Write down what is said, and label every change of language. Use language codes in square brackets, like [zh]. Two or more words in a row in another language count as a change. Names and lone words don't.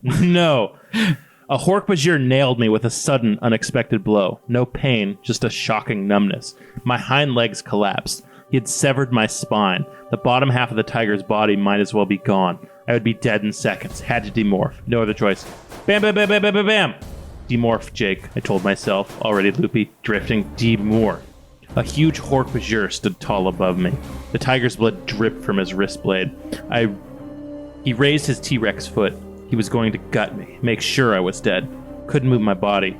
[en] No. A Hork-Bajir nailed me with a sudden, unexpected blow. No pain, just a shocking numbness. My hind legs collapsed. He had severed my spine. The bottom half of the tiger's body might as well be gone. I would be dead in seconds. Had to demorph. No other choice. Bam, bam, bam, bam, bam, bam, bam. Demorph, Jake, I told myself, already loopy, drifting. Demorph. A huge Hork-Bajir stood tall above me. The tiger's blood dripped from his wrist blade. He raised his T-Rex foot. He was going to gut me, make sure I was dead. Couldn't move my body.